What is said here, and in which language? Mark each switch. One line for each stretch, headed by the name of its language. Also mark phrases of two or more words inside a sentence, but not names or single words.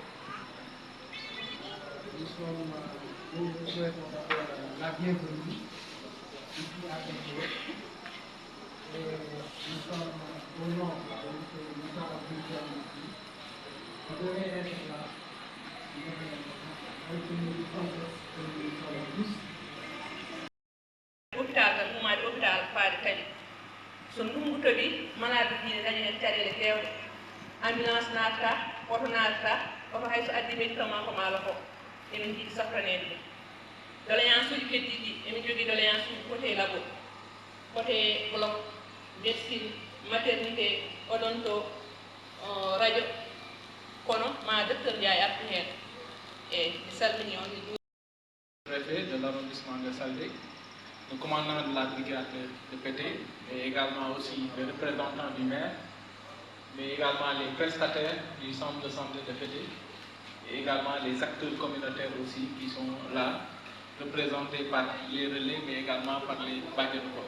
French: Nous vous souhaitons d'abord la bienvenue ici à Tété. Et nous sommes au nom de M. Moussa Abdou ici. Vous devez être là. Avec une contexte que nous sommes tous.
Fula: Hôpital tan ummaade hôpital faade kadi so ndungu toɓi malade ji ne dañi hen caɗele kewɗe ambulance naatata oto naatata oto hayso addi médicament ko maalo ko emin jiiɗi safranede ɗum doléance uji keddiɗi ɗi emin jogui doléance uji
French: côté labo côté bloc médecine maternité odonto radio
Fula: kono ma docteur Ndiaye artu hen e mi salmini on
French: préfet de l'arrondissement de Saldé, le commandant de la brigade de Pété, et également aussi les représentants du maire, mais également les prestataires du centre de santé de Pété, et également les acteurs communautaires aussi qui sont là, représentés par les relais, mais également par les Badjanko.